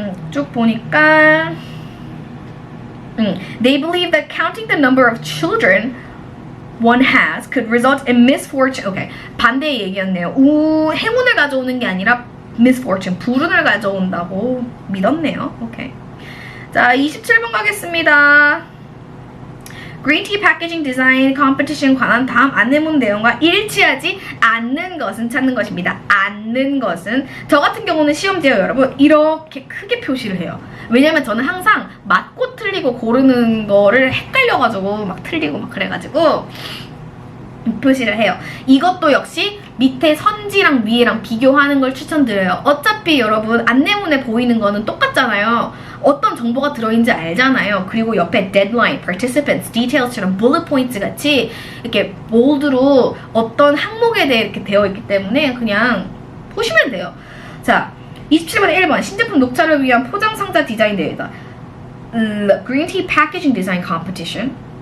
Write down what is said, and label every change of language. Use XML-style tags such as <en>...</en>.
<ko>쭉 보니까</ko> <en>They believe that counting the number of children one has could result in misfortune.</en> <ko>Okay, 반대의 얘기였네요. 행운을 가져오는 게 아니라 misfortune, 불운을 가져온다고 믿었네요. 오케이. 자, 27번 가겠습니다. Green tea packaging design competition 관한 다음 안내문 내용과 일치하지 않는 것은 찾는 것입니다. 않는 것은 저 같은 경우는 시험지에 여러분 이렇게 크게 표시를 해요. 왜냐면 저는 항상 맞고 틀리고 고르는 거를 헷갈려가지고 막 틀리고 막 그래가지고 표시를 해요. 이것도 역시 밑에 선지랑 위에랑 비교하는 걸 추천드려요. 어차피 여러분 안내문에 보이는 거는 똑같잖아요. 어떤 정보가 들어있는지 알잖아요. 그리고 옆에 deadline, participants, details처럼 bullet points 같이 이렇게 볼드로 어떤 항목에 대해 이렇게 되어 있기 때문에 그냥 보시면 돼요. 자, 27번에 1번 신제품 녹차를 위한 포장 상자 디자인 대회다.</ko> <en>Green tea packaging design competition.</en>